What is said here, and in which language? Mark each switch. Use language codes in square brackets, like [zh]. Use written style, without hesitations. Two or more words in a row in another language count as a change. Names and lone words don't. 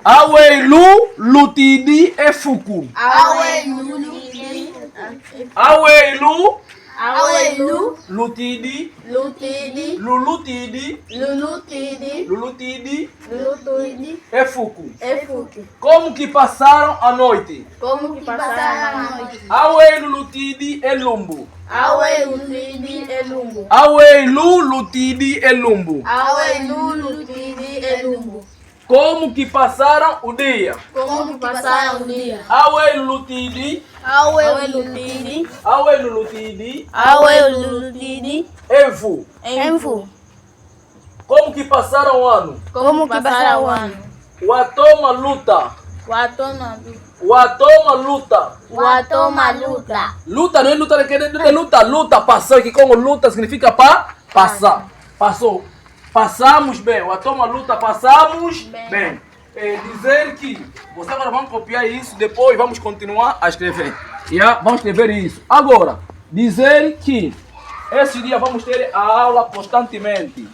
[kmb] Awei lulutidi efuku. Awei lulutidi. Awei lu. Awelu, lutidi, lutidi, lulutidi, lulutidi, lulutidi, lulutidi, efuku. efuku. [pt] Como que passaram a noite? Como que passaram a noite? [kmb] Awelu lutidi elumbu. Awelu, lutidi, elumbo. Awelu lutidi elumbu. Awelu, lutidi, elumbo. [pt] Como que passaram o dia? Como que passaram o dia? [kmb] Awelu lutidi, Awelu, lutidi, awelu lutidi, awelu, lutidi, evu. enfu. [pt] Como que passaram o ano? Como que passaram o ano? [kmb] Watoma luta. Watoma, Watoma luta. watoma luta. [pt] Luta não é luta, é luta, luta, passou, que como luta significa passar. Passou. Passamos bem. [kmb] Watoma luta, [pt] passamos bem. É dizer que, você agora vamos copiar isso, depois vamos continuar a escrever. Yeah? Vamos escrever isso. Agora, dizer que esse dia vamos ter a aula constantemente.